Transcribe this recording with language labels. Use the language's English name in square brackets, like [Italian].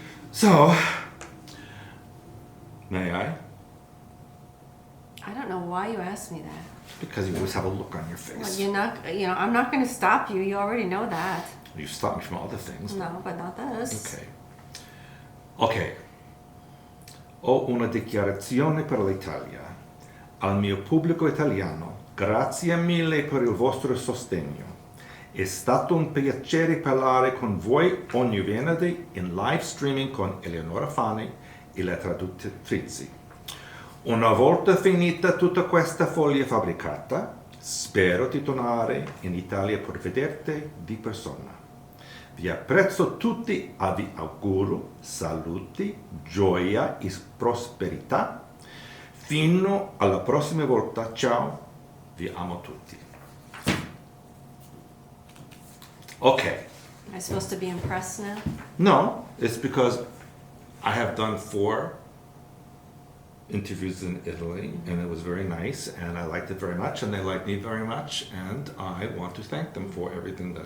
[English] So, may I? I don't know why you asked me that. Because you always have a look on your Well, face. I'm not going to stop you. You already know that. You stop me from other things. No, but not this. Ok. Ok. [Italian] Ho una dichiarazione per l'Italia. Al mio pubblico italiano, grazie mille per il vostro sostegno. È stato un piacere parlare con voi ogni venerdì in live streaming con Eleonora Fani e le traduttrici. Una volta finita tutta questa foglia fabbricata, spero di tornare in Italia per vederti di persona. Vi apprezzo tutti e vi auguro saluti, gioia e prosperità. Fino alla prossima volta, ciao, vi amo tutti. [English] Okay. Am I supposed to be impressed now? No, it's because I have done 4 interviews in Italy, and it was very nice, and I liked it very much, and they liked me very much, and I want to thank them for everything that...